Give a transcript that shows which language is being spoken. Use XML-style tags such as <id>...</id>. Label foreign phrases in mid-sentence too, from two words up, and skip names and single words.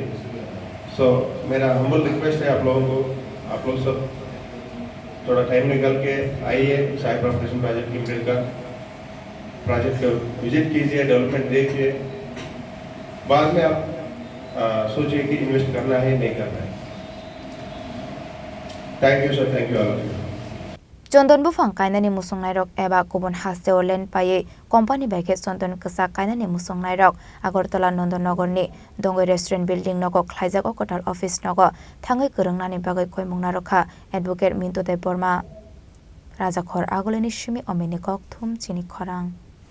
<hi>सो मेरा</hi> <en>humble request</en> <hi>है आप लोगों को, आप लोग सब थोड़ा टाइम निकाल के आइए, साई प्रॉपर्टीज प्रोजेक्ट लिमिटेड का प्रोजेक्ट का विजिट कीजिए, डेवलपमेंट देखिए, बाद में आप सोचिए कि इन्वेस्ट करना है नहीं करना है।</hi> <en>thank you sir, thank you all of you.</en> <trp>चंदन बुफां कायनानि मुसंनाय रक एबा गुबुन हास्टेआव लेन्ड पायै कम्पानि बाइके चंदन कसा कायनानि मुसंनाय रक आगरतला नन्दनगरनि दंगै</trp> <en>रेस्टुरेन्ट बिल्डिं</en> <trp>नगो ख्लाइजाक कटाल अफिस नगो थाङै गोरोंनानि बागै खयमुंना रखा एडभोकेट मिन्टु देब बर्मा राजाखर आगोलनि सिमि अमेनिकक थुम चिनि खरां।</trp>